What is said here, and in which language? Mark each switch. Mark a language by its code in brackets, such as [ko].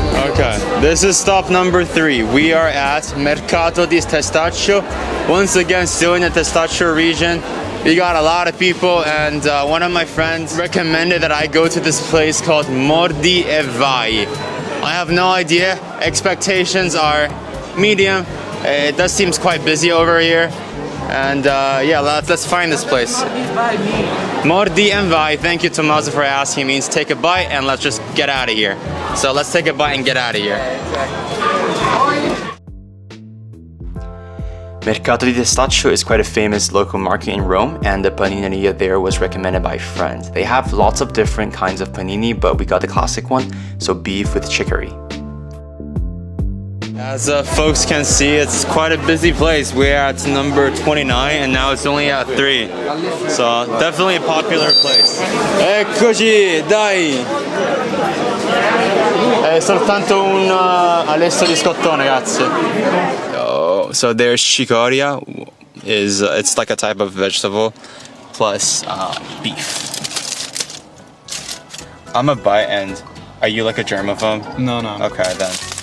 [en] Okay, this is stop number 3. We are at Mercato di Testaccio. Once again, still in the Testaccio region. We got a lot of people, and one of my friends recommended that I go to this place called Mordi e Vai. I have no idea. Expectations are medium. It does seem quite busy over here. And yeah, let's find this place. Mordi e Vai. Thank you, Tommaso, for asking. It means take a bite and let's just get out of here. So let's take a bite and get out of here. Mercato di Testaccio is quite a famous local market in Rome, and the panineria there was recommended by friends. They have lots of different kinds of panini, but we got the classic one, so beef with chicory. As folks can see, it's quite a busy place. We're at number 29 and now it's only at 3. So definitely a popular place. [it] Eccoci, dai! È soltanto un alesso di scottone, grazie. [en] Oh, so there's cicoria, it's like a type of vegetable, plus beef. I'm a bite, and are you like a germaphobe? No. Okay then.